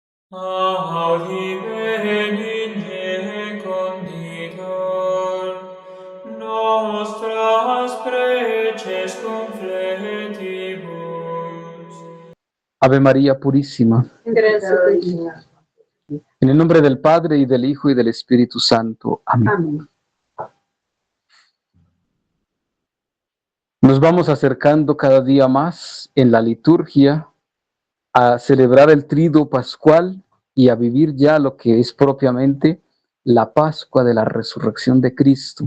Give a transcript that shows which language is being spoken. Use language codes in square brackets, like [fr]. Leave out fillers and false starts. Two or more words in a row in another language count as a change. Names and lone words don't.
[la] Audi bene conditor, nostras preces confletibus. [es] Ave María Purísima, Gracias al Señor. en el nombre del Padre, y del Hijo, y del Espíritu Santo. Amén. Amén. Nos vamos acercando cada día más en la liturgia a celebrar el Triduo Pascual y a vivir ya lo que es propiamente la Pascua de la Resurrección de Cristo.